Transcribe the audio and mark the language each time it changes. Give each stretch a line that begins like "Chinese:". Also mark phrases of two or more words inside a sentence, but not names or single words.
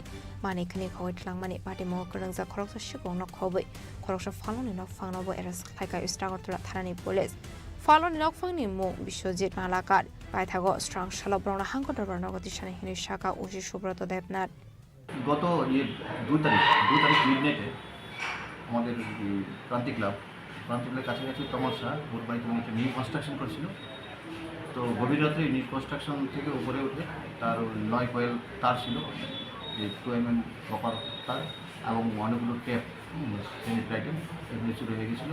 Kok Borok: mani khani khoi tlangmani party mo karangja khoroksa shikong nok khoboi khoroksa faloni nok fangno bo eras khlaika Istragartala tharani police faloni nok fangni mo Biswajit Malakar paithago strong shalabrona hangko dorbarna goti shani hini shaka ushi subrata debnat
Bangla: গত 2 তারিখ মিডনাইটে আমাদের ক্রান্তি ক্লাবের কাছাকাছি তমসা ওর বাড়িতে একটা
English: new construction
Bangla: করছিল। তো গভীর রাত্রে
English: new construction
Bangla: থেকে উপরে উঠে তার 9 কয়েল তার ছিল, যে 2 mm কপার তার এবং অনেকগুলো
English: tap sanitary item
Bangla: এগুলো চুরি হয়ে গেছিলো।